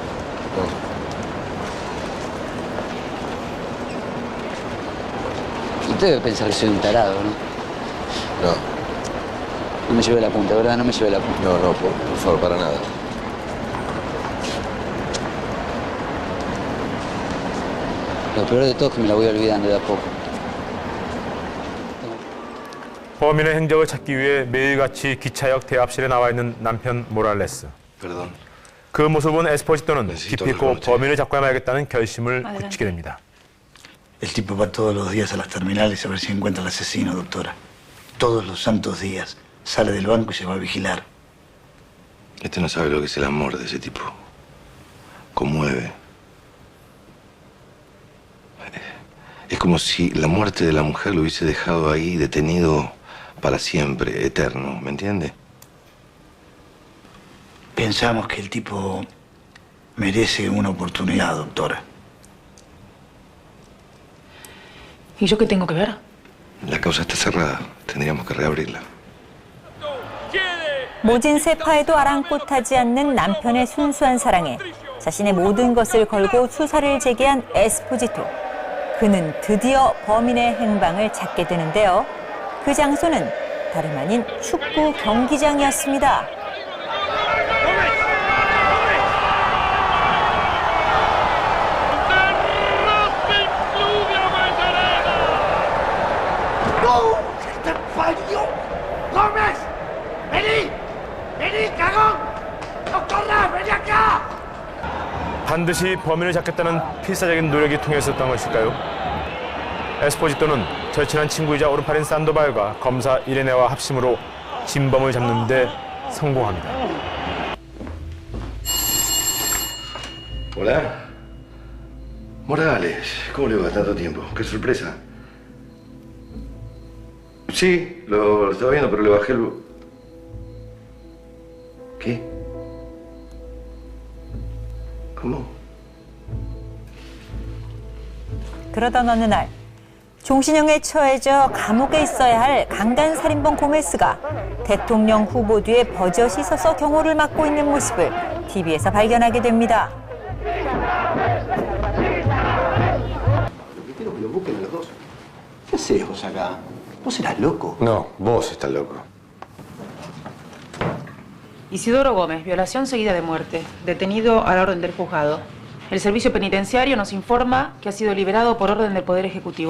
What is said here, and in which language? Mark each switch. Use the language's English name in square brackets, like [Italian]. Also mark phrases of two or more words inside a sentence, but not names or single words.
[Spanish] Usted debe pensar que soy un tarado, ¿no? No. No me llevé la punta, ¿verdad? No me llevé la punta. No, por favor, para nada. Lo peor de todo es que me la voy olvidando de a poco. [Korean] 범인의 행적을 찾기 위해 매일같이 기차역 대합실에 나와 있는 남편 모랄레스. [Spanish] Perdón. [Korean] 그 모습을 본 에스포지토는 기필코 범인을 잡고 말겠다는 결심을 굳히게 됩니다. [Spanish] El tipo va todos los días a las terminales a ver si encuentra al asesino, doctora. Todos los santos días. Sale del banco y se va a vigilar. Este no sabe lo que es el amor de ese tipo. Conmueve. Es como si la muerte de la mujer lo hubiese dejado ahí detenido para siempre, eterno, ¿me entiende? Pensamos que el tipo merece una oportunidad, doctora. ¿Y yo qué tengo que ver? La causa está cerrada. Tendríamos que reabrirla. [Korean] 모진 세파에도 아랑곳하지 않는 남편의 순수한 사랑에 자신의 모든 것을 걸고 수사를 제기한 에스포지토. 그는 드디어 범인의 행방을 찾게 되는데요. 그 장소는 다름 아닌 축구 경기장이었습니다. [Spanish] ¡No! ¡Te parió! ¡Gómez! ¡Vení! ¡Vení, cagón! ¡Doctora, vení acá! [Korean] 반드시 범인을 잡겠다는 필사적인 노력이 통했었던 것일까요? 에스포지토는 절친한 친구이자 오른팔인 산도발과 검사 이레네와 합심으로 진범을 잡는 데 성공합니다. [Spanish] Hola. Morales, ¿cómo le va tanto tiempo? ¡Qué sorpresa! Sí, lo estaba viendo, pero le bajé el... ¿Qué? ¿Cómo? [Korean] 그러던 어느 날 종신형에 처해져 감옥에 있어야 할 강간살인범 고메스가 대통령 후보 뒤에 버젓이 서서 경호를 맡고 있는 모습을 TV에서 발견하게 됩니다. [Spanish] Quiero que lo busquen los dos. ¿Qué haces vos acá? ¿Vos serás loco? No, vos estás loco. Isidoro Gómez, violación seguida de muerte. Detenido a la orden del juzgado. El servicio penitenciario nos informa que ha sido liberado por orden del Poder Ejecutivo.